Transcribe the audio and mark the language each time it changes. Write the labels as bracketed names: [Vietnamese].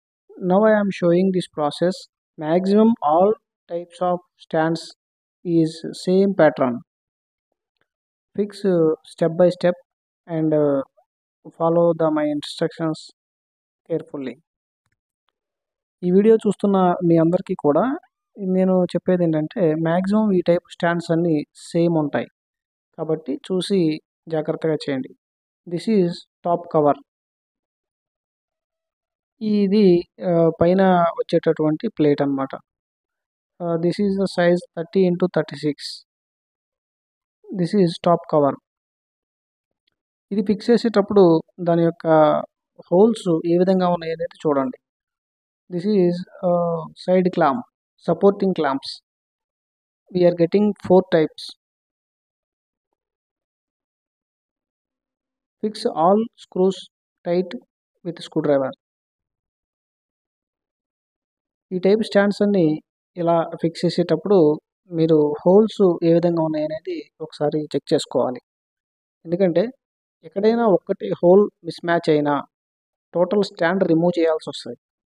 [English] Now I am showing this process. Maximum all types of stands is same pattern. Fix step by step and follow my instructions carefully. [Telugu] ఈ video చూస్తున్న మీ అందరికీ కూడా నేను చెప్పేది ఏంటంటే maximum ఈ type stands అన్నీ సేమ్ ఉంటాయి కాబట్టి చూసి జాగ్రత్తగా చేయండి. [English] This is top cover. [Telugu] ఇది పైన వచ్చేటటువంటి ప్లేట్ అన్నమాట. [English] This is the size 30x36. This is top cover. [Telugu] ఇది ఫిక్స్ చేసేటప్పుడు దాని యొక్క హోల్స్ ఏ విధంగా ఉన్నాయి అనేది చూడండి. [English] This is side clamp, supporting clamps. We are getting 4 types. Fix all screws tight with screwdriver. [Telugu] ఈ టైప్ స్టాండ్స్ అన్ని ఇలా ఫిక్స్ చేసేటప్పుడు మీరు హోల్స్ ఏ విధంగా ఉన్నాయి అనేది ఒకసారి చెక్ చేసుకోవాలి. ఎందుకంటే ఎక్కడైనా ఒక్కటి హోల్ మిస్ మ్యాచ్ అయినా టోటల్ స్టాండ్ రిమూవ్ చేయాల్సి వస్తుంది.